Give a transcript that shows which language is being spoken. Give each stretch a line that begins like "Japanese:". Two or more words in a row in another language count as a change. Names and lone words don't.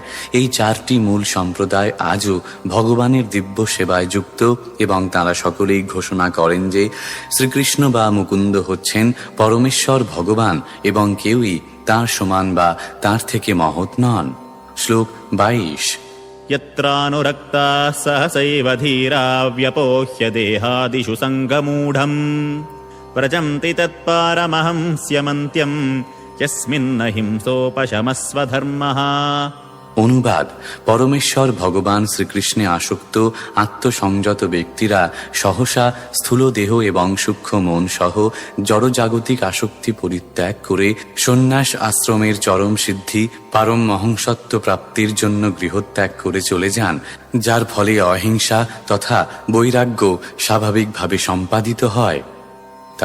Bangla: এই 4টি মূল সম্প্রদায় আজও ভগবানের দিব্য সেবায় যুক্ত এবং তারা সকলেই ঘোষণা করেন যে শ্রীকৃষ্ণ বা মুকুন্দ হচ্ছেন পরমেশ্বর ভগবান এবং কেউই তাঁর সমান বা তাঁর থেকে মহৎ নন। শ্লোক 22।
Sanskrit: यत्रानुरक्ताः सहसैव धीरा व्यपोह्य देहादिषु सङ्गमूढम् व्रजन्ति तत्पारमहंस्यमन्त्यम् यस्मिन्न हिंसोपशमस्व धर्मः।
Bangla: অনুবাদ: পরমেশ্বর ভগবান শ্রীকৃষ্ণে আসক্ত আত্মসংযত ব্যক্তিরা সহসা স্থূল দেহ এবং সূক্ষ্ম মন সহ জড়জাগতিক আসক্তি পরিত্যাগ করে সন্ন্যাস আশ্রমের চরম সিদ্ধি পারম মহংসত্ব প্রাপ্তির জন্য গৃহত্যাগ করে চলে যান, যার ফলে অহিংসা তথা বৈরাগ্য স্বাভাবিকভাবে সম্পাদিত হয়।